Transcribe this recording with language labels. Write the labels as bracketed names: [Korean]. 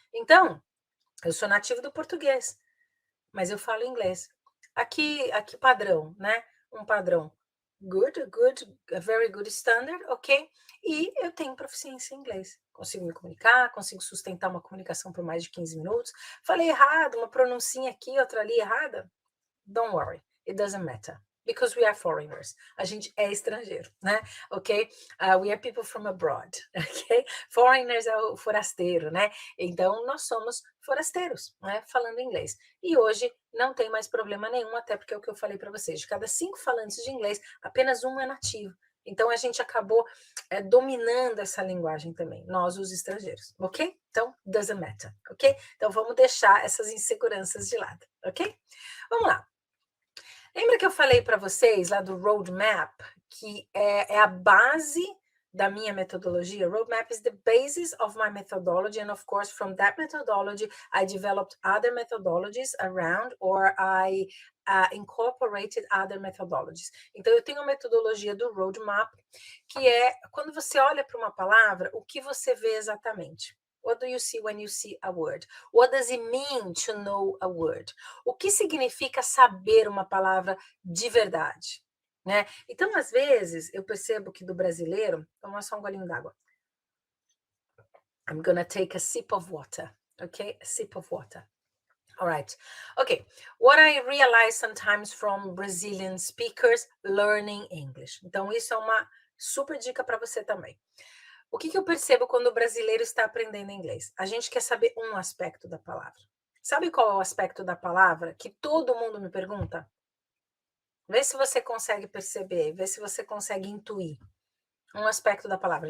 [Portuguese] Então, eu sou nativo do português, mas eu falo inglês. Aqui padrão, né? Um padrão good, [English] a very good standard, [Portuguese] ok? E eu tenho proficiência em inglês. Consigo me comunicar, consigo sustentar uma comunicação por mais de 15 minutos. Falei errado, uma pronuncinha aqui, outra ali errada. [English] Don't worry, it doesn't matter. Because we are foreigners. [Portuguese] A gente é estrangeiro, né? Ok? [English] We are people from abroad, ok? [Portuguese] Foreigners é o forasteiro, né? Então, nós somos forasteiros, né? Falando inglês. E hoje não tem mais problema nenhum, até porque é o que eu falei para vocês. De cada 5 falantes de inglês, apenas um é nativo. Então, a gente acabou dominando essa linguagem também, nós, os estrangeiros, ok? Então, [English] doesn't matter, [Portuguese] ok? Então, vamos deixar essas inseguranças de lado, ok? Vamos lá. Lembra que eu falei para vocês lá do roadmap, que é a base da minha metodologia? [English] Roadmap is the basis of my methodology, and of course, from that methodology, I developed other methodologies around, or I incorporated other methodologies. [Portuguese] Então, eu tenho a metodologia do roadmap, que é quando você olha para uma palavra, o que você vê exatamente? [English] What do you see when you see a word? What does it mean to know a word? [Portuguese] O que significa saber uma palavra de verdade? Né? Então, às vezes, eu percebo que do brasileiro... Vamos só um golinho d'água. [English] I'm gonna take a sip of water, okay? A sip of water. All right. Okay. What I realize sometimes from Brazilian speakers learning English. [Portuguese] Então, isso é uma super dica para você também. O que eu percebo quando o brasileiro está aprendendo inglês? A gente quer saber um aspecto da palavra. Sabe qual é o aspecto da palavra que todo mundo me pergunta? Vê se você consegue perceber, vê se você consegue intuir um aspecto da palavra.